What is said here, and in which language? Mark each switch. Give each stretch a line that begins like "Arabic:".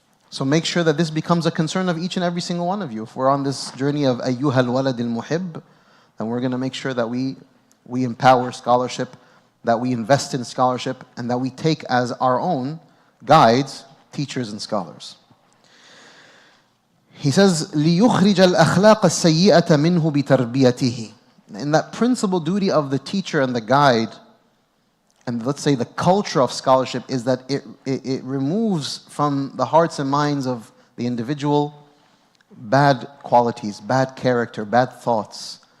English: So make sure that this becomes a concern of each and every single one of you. If we're on this journey of ayyuhal walad al-muhib, then we're going to make sure that we empower scholarship, that we invest in scholarship, and that we take as our own guides, teachers and scholars. He says,
Arabic: لِيُخْرِجَ الْأَخْلَاقَ السَّيِّئَةَ مِنْهُ بِتَرْبِيَتِهِ.
English: And that principal duty of the teacher and the guide, and let's say the culture of scholarship, is that it removes from the hearts and minds of the individual bad qualities, bad character, bad thoughts.